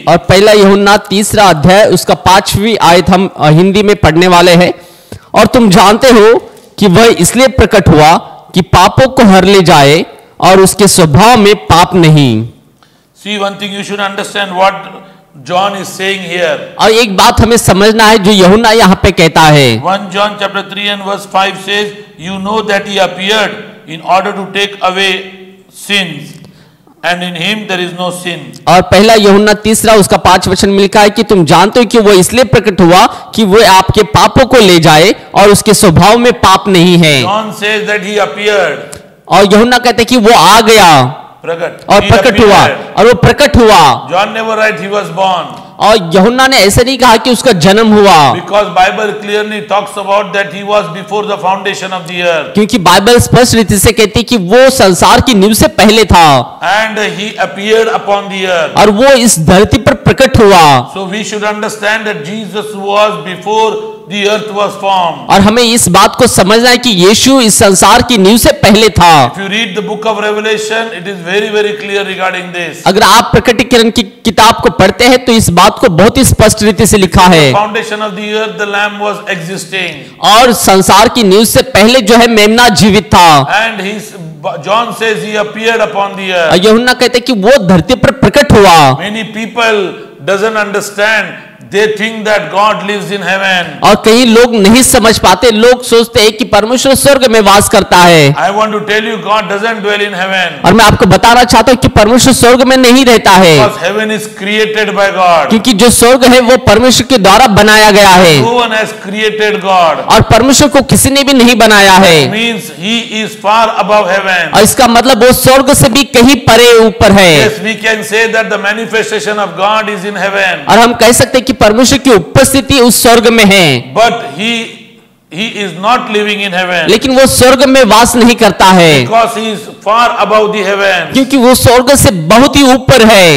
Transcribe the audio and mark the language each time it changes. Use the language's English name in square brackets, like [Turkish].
[Hindi] और पहला यूहन्ना 3 अध्याय उसका 5वीं आयत हम हिंदी में पढ़ने वाले हैं। और तुम जानते हो कि वह इसलिए प्रकट हुआ कि पापों को हर ले जाए और उसके स्वभाव में पाप नहीं। [English] See, one thing you should understand what John is saying here. [Hindi] और एक बात हमें समझना है जो यूहन्ना यहाँ पे कहता है। [English] 1 John chapter 3 and verse 5 says, you know that he appeared in order to take away sins, and in him there is no sin. [Hindi] और पहला यूहन्ना 3 उसका 5 वचन में लिखा है कि तुम जानते हो कि वो इसलिए प्रकट हुआ कि वो आपके पापों को ले जाए और उसके स्वभाव में पाप नहीं है। [English] John says that he appeared. [Hindi] और यूहन्ना कहते कि वो आ गया प्रकट और प्रकट हुआ, और वो प्रकट हुआ। [English] John never write he was born. [Hindi] और यूहन्ना ने ऐसे नहीं कहा कि उसका जन्म हुआ, [English] Because Bible clearly talks about that he was before the foundation of the earth. [Hindi] क्योंकि बाइबल स्पष्ट रीति से कहती कि वो संसार की नींव से पहले था [English] And he appeared upon the earth. [Hindi] और वो इस धरती पर प्रकट हुआ। [English] So we should understand that Jesus was before the earth was formed. [Hindi] और हमें इस बात को समझना है कि यीशु इस संसार की नींव से पहले था। [English] If you read the book of Revelation, it is very, very clear regarding this. [Hindi] अगर आप प्रकटीकरण की किताब को पढ़ते हैं तो इस बात को बहुत ही स्पष्ट रीति से लिखा है। [English] The foundation of the earth, the Lamb was existing. [Hindi] और संसार की नींव से पहले जो है मेमना जीवित था। [English] And John says he appeared upon the earth. [Hindi] और यूहन्ना कहते कि वो धरती पर प्रकट हुआ। [English] Many people doesn't understand. They think that God lives in heaven. [Hindi] और कई लोग नहीं समझ पाते, लोग सोचते हैं कि परमेश्वर स्वर्ग में वास करता है। [English] I want to tell you, God doesn't dwell in heaven. [Hindi] और मैं आपको बताना चाहता हूँ कि परमेश्वर स्वर्ग में नहीं रहता है, [English] Because heaven is created by God. [Hindi] क्योंकि जो स्वर्ग है वो परमेश्वर के द्वारा बनाया गया है। [English] No one has created God. [Hindi] और परमेश्वर को किसी ने भी नहीं बनाया है। [English] It means he is far above heaven. [Hindi] और इसका मतलब वो स्वर्ग से भी कहीं परे ऊपर है। [English] Yes, we can say that the manifestation of God is in heaven. [Hindi] और हम कह सकते हैं कि परमेश्वर की उपस्थिति उस स्वर्ग में है, [English] But he is not living in heaven. [Hindi] लेकिन वो स्वर्ग में वास नहीं करता है, [English] Because he is far above the heaven. [Hindi] क्योंकि वो स्वर्ग से बहुत ही ऊपर है।